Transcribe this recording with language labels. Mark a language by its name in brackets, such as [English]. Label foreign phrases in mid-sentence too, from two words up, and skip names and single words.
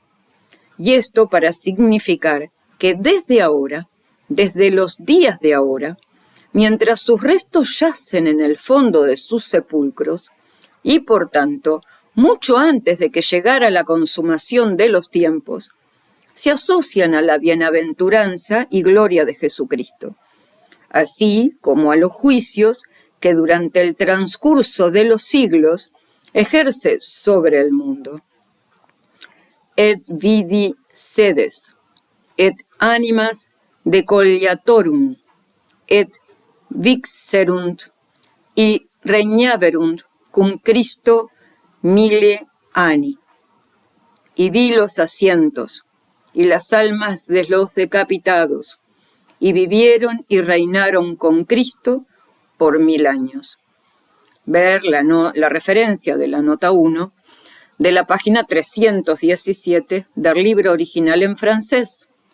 [Spanish] Y esto para significar que desde ahora, desde los días de ahora, mientras sus restos yacen en el fondo de sus sepulcros, y por tanto, mucho antes de que llegara la consumación de los tiempos, se asocian a la bienaventuranza y gloria de Jesucristo, así como a los juicios que durante el transcurso de los siglos ejerce sobre el mundo. [Latin] Et vidi sedes, et animas decoliatorum, et vixerunt, y regnaverunt cum Christo 1000 anni. [Spanish] Y vi los asientos, y las almas de los decapitados, y vivieron y reinaron con Cristo por 1000 años. Ver la referencia de la nota 1 de la página 317 del libro original en francés,